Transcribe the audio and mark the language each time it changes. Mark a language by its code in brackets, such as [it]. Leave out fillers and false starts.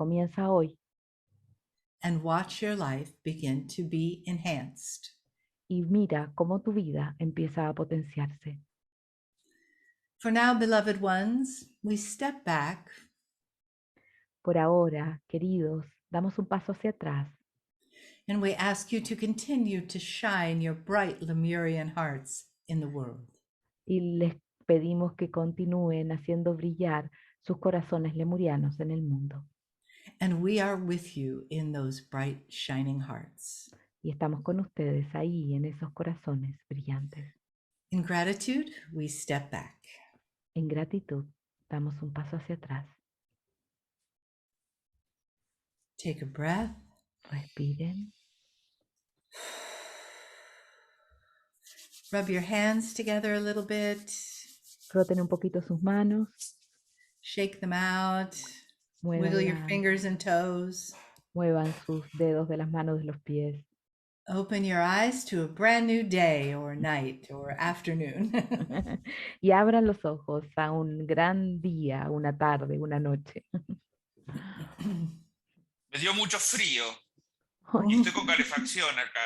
[es] Comienza hoy [en] And watch your life begin to be enhanced. [es] y mira cómo tu vida empieza a potenciarse. [en] For now, beloved ones, we step back [es] Por ahora, queridos, damos un paso hacia atrás [en] and we ask you to continue to shine your bright Lemurian hearts in the world. [es] y les pedimos que continúen haciendo brillar sus corazones lemurianos en el mundo. [en] And we are with you in those bright, shining hearts. [es] Y estamos con ustedes ahí en esos corazones brillantes. [en] In gratitude, we step back. [es] En gratitud, damos un paso hacia atrás. [en] Take a breath. [es] Respiren. [en] Rub your hands together a little bit. [es] Froten un poquito sus manos. [en] Shake them out. Wiggle your fingers and toes. [es] Muevan sus dedos de las manos de los pies. [en] Open your eyes to a brand new day or night or afternoon. [es] Y abran los ojos a un gran día, una tarde, una noche. Me dio mucho frío y estoy con calefacción acá.